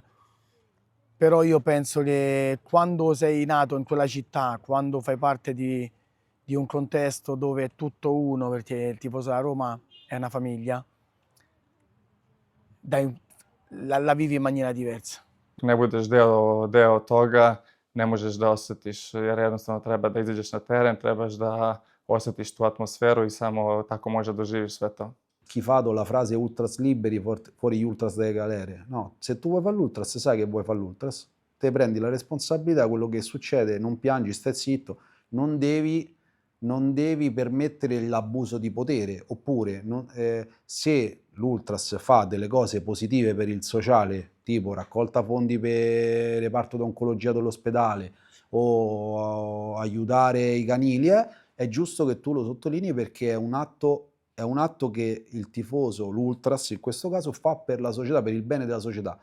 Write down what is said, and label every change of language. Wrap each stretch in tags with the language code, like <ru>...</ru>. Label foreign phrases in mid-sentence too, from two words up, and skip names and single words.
<it>Però io penso che quando sei nato in quella città, quando fai parte di un contesto dove è tutto uno, perché il tifoso della Roma è una famiglia, la vivi in maniera diversa.</it> <sr>Ne budeš deo toga, ne možeš da osjetiš, jer jednostavno treba da izađeš na teren, trebaš da osjetiš tu atmosferu i samo tako možda doživiš sve to.</sr> <it>Schifato la frase ultras liberi, fuori gli ultras delle galere. No, se tu vuoi fare l'ultras, sai che vuoi fare l'ultras, te prendi la responsabilità, quello che succede, non piangi, stai zitto, non devi permettere l'abuso di potere, oppure se l'ultras fa delle cose positive per il sociale, tipo raccolta fondi per reparto d'oncologia dell'ospedale o aiutare i canili, è giusto che tu lo sottolinei perché è un atto che il tifoso, l'ultras in questo caso, fa per la società, per il bene della società.</it>